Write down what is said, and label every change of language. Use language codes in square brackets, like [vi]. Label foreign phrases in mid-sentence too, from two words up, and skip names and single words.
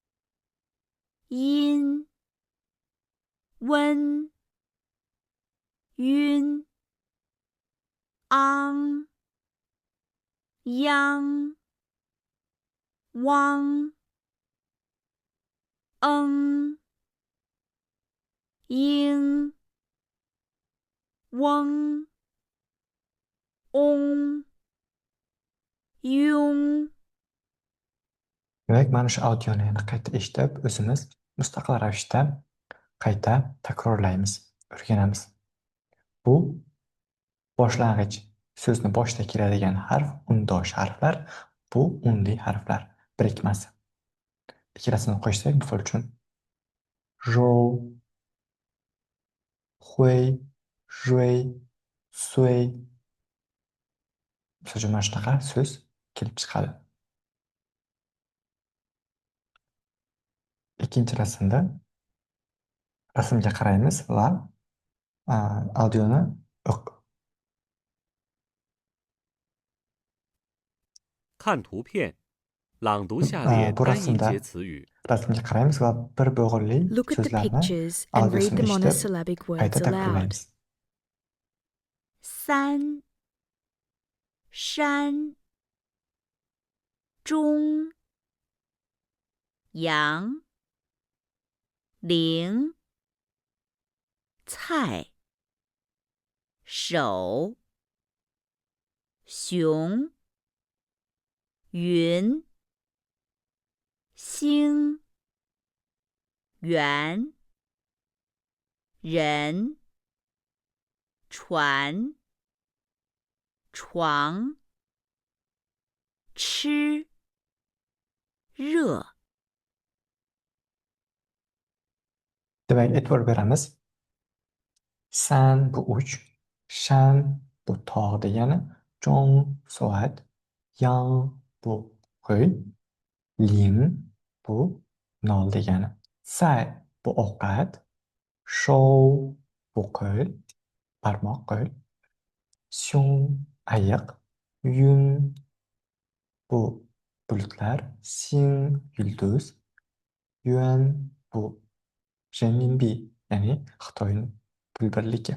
[zh] yin, wen, yun, ang, yang, wang, ying, weng, ong, yung. [uz] Demak, mana shu audioni yana qayta eshitib, o'zimiz mustaqil ravishda qayta takrorlaymiz, o'rganamiz. Bu boshlang'ich so'zni boshida keladigan harf, undosh harflar, bu unli harflar birikmasi. Ikkalasini qo'shsak, misol uchun zhou, hui, jui, sui. Misol uchun mana shunaqa so'z kelib chiqadi. Ikkinchi rasmda rasmga qaraymiz va audioni [zh] 看图片，朗读下列 [uz] bu [zh] 单音 [uz] rasmda [zh] 节词语。 [uz] rasmga qaraymiz va bir bo'g'inli [en] Look at the [uz] so'zlarni [en] pictures and read [uz] audiosini [en] the [uz] eshitib [en] monosyllabic words [uz] qayta [en] aloud. [uz] takrorlaymiz. [zh] 三、山、中、阳、陵、菜、手、熊、云、星、圆、人、船、床、吃、热。 [uz] Demak, e'tibor beramiz. San bu uch, shan bu tog' degani, chong soat, yang bu qo'y, ling bu nol degani, sai bu ovqat, shou bu qo'l, barmoq qo'l, xiong ayiq, yun bu bulutlar, xing yulduz, yuan bu renminbi, ya'ni Xitoy pul birligi.